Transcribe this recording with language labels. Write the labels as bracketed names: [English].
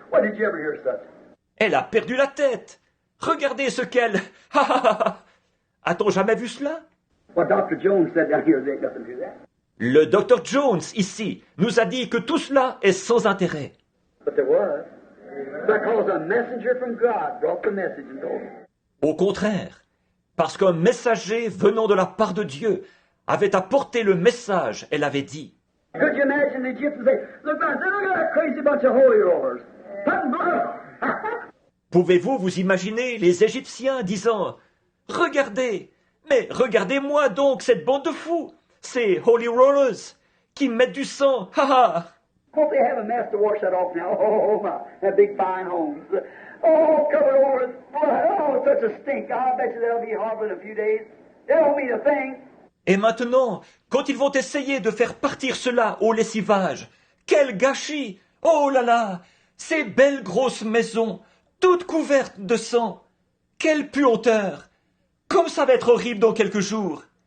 [English] What did you ever hear such? [French] Elle a perdu la tête. Regardez ce qu'elle... A-t-on jamais vu cela? [English] What Dr. Jones said down here, there's nothing to that. [French] Le docteur Jones, ici, nous a dit que tout cela est sans intérêt. [English] But there was. Because a messenger from God brought the message and told him. [French] Au contraire, parce qu'un messager venant de la part de Dieu avait apporté le message, elle avait dit. [English] Could you imagine the Egyptians say, look at that crazy bunch of holy rollers. Putting blood. [French] Pouvez-vous vous imaginer les Égyptiens disant « Regardez, mais regardez-moi donc cette bande de fous, ces holy rollers, qui mettent du sang, [English] Hope they have a mess to wash that off now. Oh, my, that big fine homes. Oh, covered over with blood. Oh, such a stink. I bet you they'll be horrible in a few days. They won't mean a thing. [French] Et maintenant, quand ils vont essayer de faire partir cela au lessivage, quel gâchis! Oh là là! Ces belles grosses maisons, toutes couvertes de sang! Quelle puanteur! Comme ça va être horrible dans quelques jours!